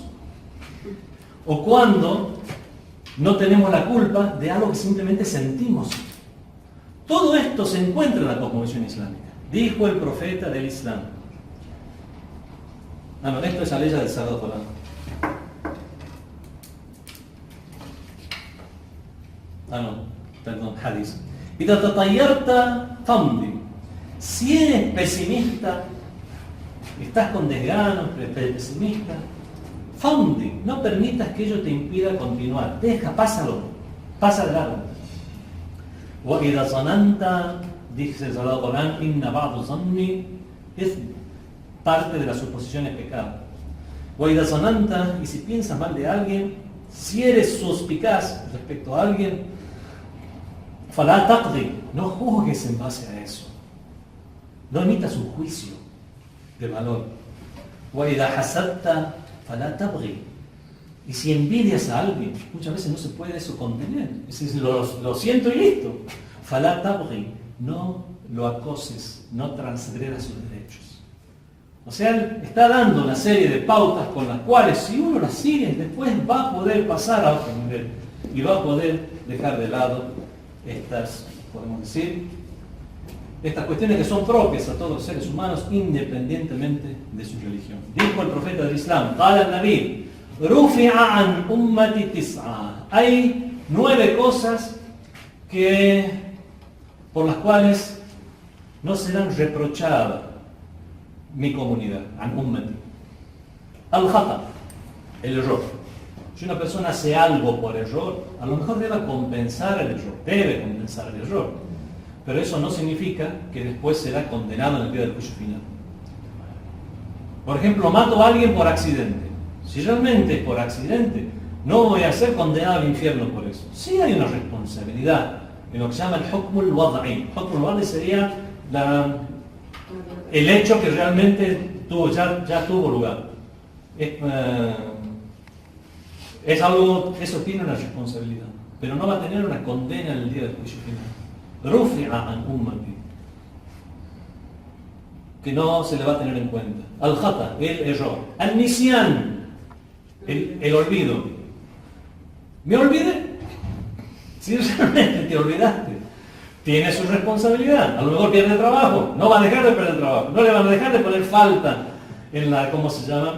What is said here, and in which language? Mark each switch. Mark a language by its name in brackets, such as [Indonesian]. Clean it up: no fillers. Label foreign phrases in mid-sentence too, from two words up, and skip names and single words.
[Spanish] O cuando no tenemos la culpa de algo que simplemente sentimos. Todo esto se encuentra en la cosmovisión islámica. Dijo el profeta del Islam. No, esto es la ley del Sagrado Corán. Perdón, hadith. [Arabic] إذا تطيرت فامضي. [Spanish] Si eres pesimista, estás con desgano, pesimista, famdi, no permitas que ello te impida continuar. Deja, pásalo, pasa de largo. [Arabic] وإذا ظننت, [Spanish] dice el Sagrado Corán, [Arabic] إن بعض الظن, [Spanish] es parte de la suposición es pecado. [Arabic] وإذا ظننت, [Spanish] y si piensas mal de alguien, si eres suspicaz respecto a alguien, [Arabic] فلا تقضي, [Spanish] no juzgues en base a eso. No emitas un juicio de valor. [Arabic] وإذا حسدت فلا تبغي. [Spanish] Y si envidias a alguien, muchas veces no se puede eso contener. Es decir, lo siento y listo. [Arabic] فلا تبغي. [Spanish] No lo acoses, no transgredas sus derechos. O sea, está dando una serie de pautas con las cuales, si uno las sigue, después va a poder pasar a otro nivel y va a poder dejar de lado estas, podemos decir, estas cuestiones que son propias a todos los seres humanos independientemente de su religión. Dijo el profeta del Islam, [Arabic] قال النبي رفع عن أمتي تسعة. [Spanish] Hay 9 cosas por las cuales no serán reprochadas mi comunidad, [Arabic] عن أمتي. الخطأ, [Spanish] el error. Si una persona hace algo por error, a lo mejor debe compensar el error, pero eso no significa que después será condenado en el día del juicio final. Por ejemplo, mato a alguien por accidente. Si realmente es por accidente, no voy a ser condenado al infierno por eso. Sí hay una responsabilidad en lo que se llama el [Arabic] حكم الوضعي. حكم الوضعي [Spanish] sería el hecho que realmente ya tuvo lugar. Es algo, eso tiene una responsabilidad, pero no va a tener una condena en el día del juicio final. [Arabic] رفع عن أمتي, [Spanish] que no se le va a tener en cuenta. Al-khata, el error. Al-nisyan, el olvido. ¿Me olvidé? Si realmente te olvidaste, tiene su responsabilidad. A lo mejor pierde el trabajo, no va a dejar de perder el trabajo, no le van a dejar de poner falta en ¿cómo se llama?